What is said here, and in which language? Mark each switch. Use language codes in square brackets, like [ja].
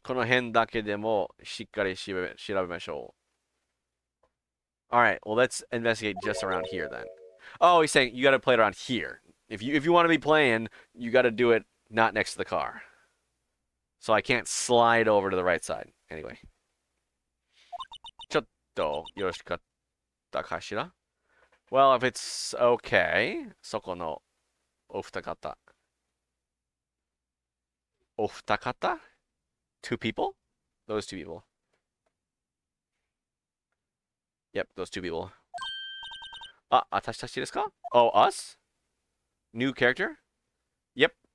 [ja] この辺だけでもしっかり調べましょう. [en] Alright, well let's investigate just around here then. Oh, he's saying you gotta play it around here. If you want to be playing, you gotta do it not next to the car. So I can't slide over to the right side. Anyway. [ja] ちょっとよろしかったかしら? [en] Well, if it's okay, [ja] そこのお二方. お二方? [en] Two people? Those two people. Yep, those two people. [ja] あ、私たちですか? [en] Oh, us? New character? Yep.